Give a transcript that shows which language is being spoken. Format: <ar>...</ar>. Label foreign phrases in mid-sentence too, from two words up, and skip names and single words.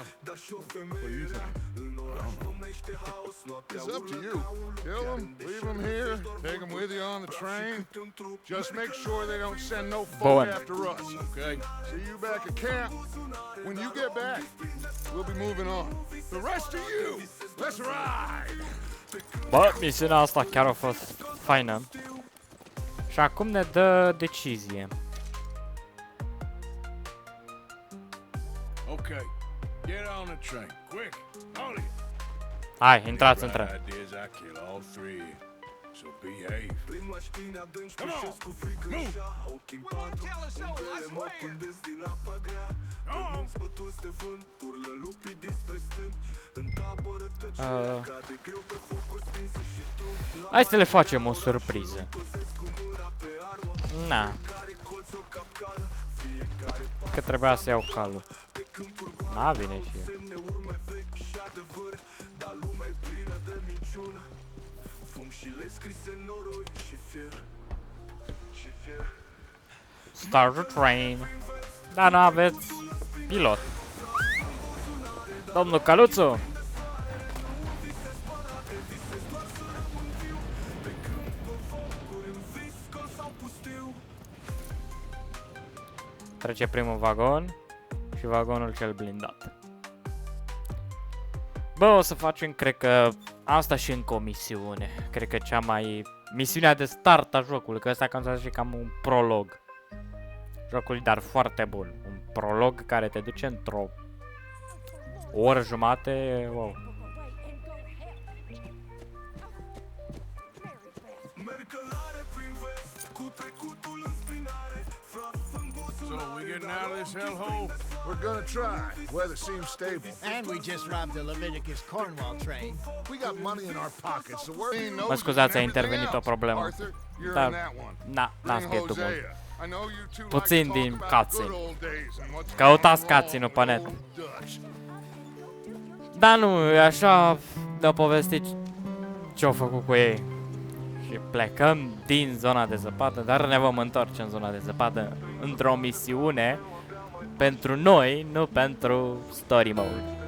<en>What do you think? I don't know. It's up to you. Kill them, leave them here, take them with you on the train. Just make sure they don't send no folk Bowen. after us, okay? See you back at camp. When you get back, we'll be moving on. The rest of you, let's ride!</en> <ro>Bă, misiunea asta chiar a fost faină. Și acum ne dă decizie.</ro> <en>Okay, get on the train, quick, all of you.</en> <ro>Hai, intrați în tren.</ro> <en>Idea is I kill all three. So behave. Come on! Move! We won't tell us so, I swear!</en> <ro>Hai să le facem o surpriză. Na. Că trebuia să iau calul. Na, vine și eu.</ro> <en>Start the train.</en> <ro>Dar n-aveți pilot. Domnul Caluțu. Trece primul vagon și vagonul cel blindat. Bă, o să facem, cred că, asta și încă o misiune. Cred că cea mai... misiunea de start a jocului, că ăsta contează și cam un prolog. Jocul, dar foarte bun. Un prolog care te duce într-o oră jumate, wow.</ro> <en>So we getting out of this hellhole? We're gonna try. Weather seems stable. And we just robbed the Leviticus Cornwall train. We got money in our pockets, so we're</en> <ro>Mă scuzați, a intervenit o problemă.</ro> <en>Arthur, you're</en> <ro>Da,</ro> <en>in that one.</en> <ro>n-a scris tu mult.</ro> <en>I know you two</en> <ro>Puțin</ro> <en>like to</en> <ro>din</ro> <en>talk about</en> <ro>cutscene.</ro> <en>good old days and what's</en> <ro>Căutați</ro> <en>gone wrong</en> <ro>cutscene-ul pe net.</ro> <en>with old Dutch.</en> <ro>Da, nu, e așa de-au povestit ce-au făcut cu ei. Și plecăm din zona de zăpadă, dar ne vom întoarce în zona de zăpadă într-o misiune pentru noi, nu pentru</ro> <en>story mode.</en>